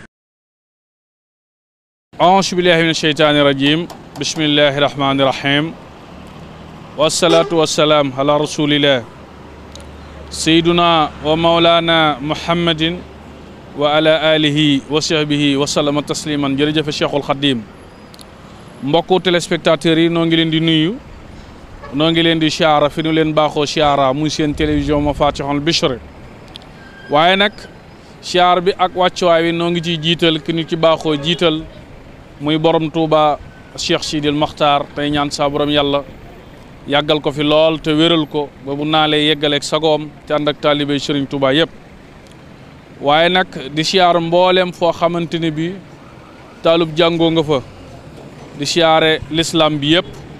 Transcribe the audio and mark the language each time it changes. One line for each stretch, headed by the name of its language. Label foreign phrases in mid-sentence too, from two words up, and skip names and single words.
Arabic: أعوذ بالله من الشيطان الرجيم بسم الله الرحمن الرحيم والصلاة والسلام على رسول الله سيدنا ومولانا محمد وعلى آله وصحبه وسلم تسليما
Wolof: jërëjëf Cheikhul Khadim mbokku téléspectateurs yi noo ngi leen di nuyu noo ngi leen di siyaara fi nu leen baaxoo siyaara muy seen télévision Mafatihul Bichri waaye nag siyaar bi ak wàccuwaay wi noo ngi ciy jiital ki ñu ci baaxoo jiital muy borom Touba Cheikh Sidil Mokhtar tey ñaan saa borom yàlla yàggal ko fi lool te wéral ko ba bu naalee yeggaleeg sagoom te ànd ak taalibe Serigne Touba yëpp waaye nag di siyaar mboolem foo xamante ne bi taalub jàngoo nga fa di siyaare l'islam bi yëpp